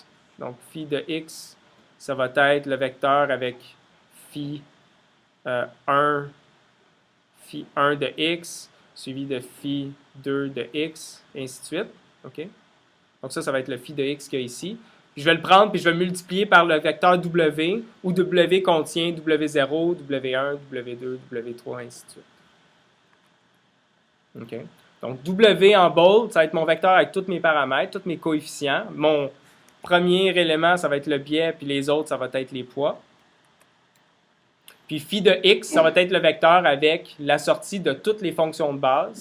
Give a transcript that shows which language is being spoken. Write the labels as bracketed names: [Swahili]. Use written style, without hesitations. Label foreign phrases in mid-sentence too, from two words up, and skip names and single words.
[French] Donc, phi de x, ça va être le vecteur avec phi 1, phi 1 de x, suivi de phi 2 de x, et ainsi de suite. Okay? Donc, ça va être le phi de x qu'il y a ici. Puis je vais le prendre, puis je vais le multiplier par le vecteur w, où w contient w0, w1, w2, w3, ainsi de suite. Okay. Donc, w en bold, ça va être mon vecteur avec tous mes paramètres, tous mes coefficients. Mon premier élément, ça va être le biais, puis les autres, ça va être les poids. Puis phi de x, ça va être le vecteur avec la sortie de toutes les fonctions de base.